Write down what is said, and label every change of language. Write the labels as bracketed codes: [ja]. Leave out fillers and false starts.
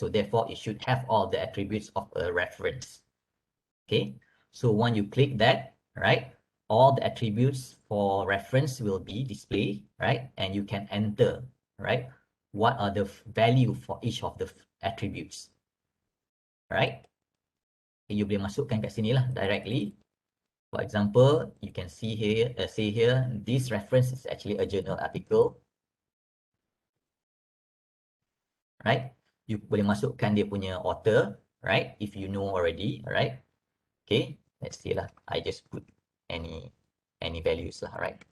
[en] So therefore, it should have all the attributes of a reference. Okay, so when you click that, right, all the attributes for reference will be displayed, right? And you can enter, right, what are the value for each of the attributes, right? [ms] You boleh masukkan kat sini lah directly. [en] For example, you can see here, this reference is actually a journal article, right? You [ms] boleh masukkan dia punya [en] author, right? If you know already, right? Okay, let's see lah. I just put any values lah, right?